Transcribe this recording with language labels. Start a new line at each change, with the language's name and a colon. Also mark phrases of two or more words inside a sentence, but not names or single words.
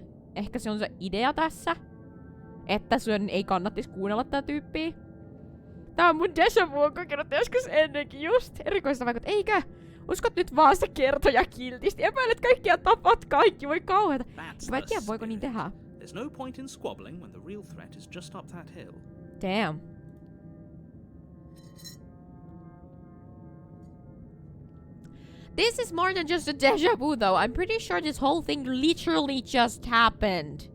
Finnish: Ehkä se on se idea tässä, että sun ei kannattis kuunnella tää tyyppiä. Tää on mun deja vu, on kokenut joskus ennenkin just. Erikoista vaikka, eikö? Uskot nyt vaan sitä kertoja kiltisti. Epäilet kaikkia, tapat kaikki, voi kauheeta. Mä en tiedä, voiko niin tehdä.
English: There's no point in squabbling when the real threat is just up that hill. Damn. This is more than just a deja vu though. I'm pretty sure this whole thing literally just happened.